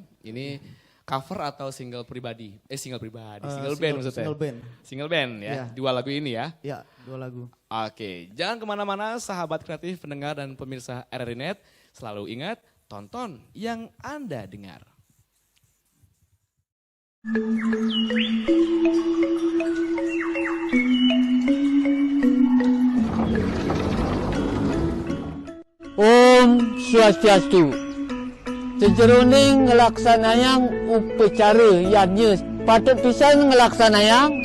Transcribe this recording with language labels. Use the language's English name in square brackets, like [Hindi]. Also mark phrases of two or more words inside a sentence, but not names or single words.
[Indonesian] Ini cover atau single pribadi? [English] Single band [Indonesian] maksudnya. [English] Single band [Indonesian] ya. 2 lagu ini ya. Ya, 2 lagu. Oke, jangan kemana-mana sahabat kreatif, pendengar dan pemirsa RRI Net. Selalu ingat, tonton yang Anda dengar. [Balinese] Om Swastiastu. Sejeroning ngelaksanayang upacara yadnya patut pisan ngelaksanayang.